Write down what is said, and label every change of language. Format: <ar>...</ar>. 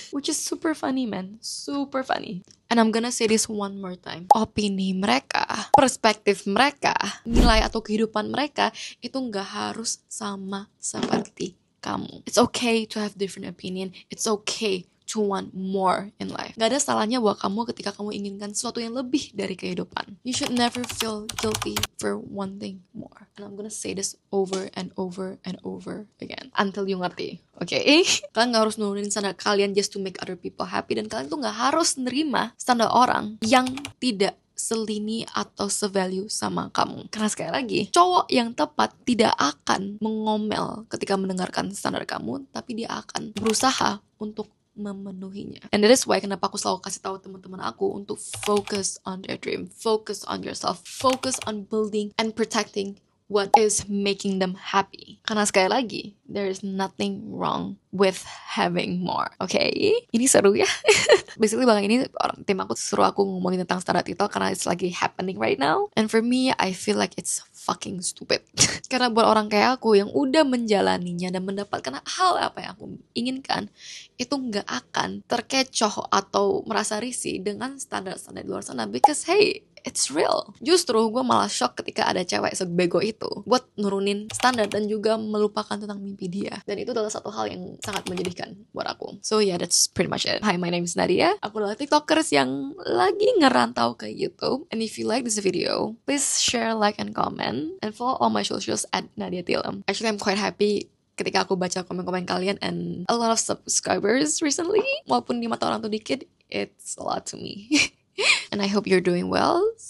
<en>Which is super funny, man. Super funny. And I'm gonna say this one more time.</en> <id>Opini mereka, perspektif mereka, nilai atau kehidupan mereka itu nggak harus sama seperti kamu.</id> <en>It's okay to have different opinion. It's okay to want more in life.</en> <id>Gak ada salahnya buat kamu ketika kamu inginkan sesuatu yang lebih dari kehidupan.</id> <en>You should never feel guilty for wanting more. And I'm gonna say this over and over and over again until you</en> <id>ngerti.</id> <en>Oke?</en> <id>Kalian gak harus nurunin standar kalian</id> <en>just to make other people happy.</en> <id>Dan kalian tuh gak harus nerima standar orang yang tidak selini atau sevalue sama kamu. Karena sekali lagi, cowok yang tepat tidak akan mengomel ketika mendengarkan standar kamu, tapi dia akan berusaha untuk memenuhinya.</id> <en>And that is why</en> <id>kenapa aku selalu kasih tahu teman-teman aku untuk</id> <en>focus on their dream, focus on yourself, focus on building and protecting what is making them happy.</en> <id>Karena sekali lagi,</id> <en>there is nothing wrong with having more. Okay?</en> <id>Ini seru ya.</id> <en>Basically</en> <id>bang ini tim aku suruh aku ngomongin tentang standar TikTok karena it's lagi</id> <en>happening right now. And for me, I feel like it's fucking stupid.</en> <id>Karena buat orang kayak aku yang udah menjalaninya dan mendapatkan hal apa yang aku inginkan, itu nggak akan terkecoh atau merasa risih dengan standar-standar di luar sana.</id> <en>Because hey, it's real.</en> <id>Justru gue malah shock ketika ada cewek sebego itu buat nurunin standar dan juga melupakan tentang mimpi dia. Dan itu adalah satu hal yang sangat menyedihkan buat aku.</id> <en>So yeah, that's pretty much it. Hi, my name is Nadia.</en> <id>Aku adalah TikTokers yang lagi ngerantau ke YouTube.</id> <en>And if you like this video, please share, like, and comment. And follow all my socials at Nadia Tilem. Actually, I'm quite happy</en> <id>ketika aku baca komen-komen kalian</id> <en>and a lot of subscribers recently.</en> <id>Walaupun di mata orang tuh dikit,</id> <en>it's a lot to me. And I hope you're doing well.</en>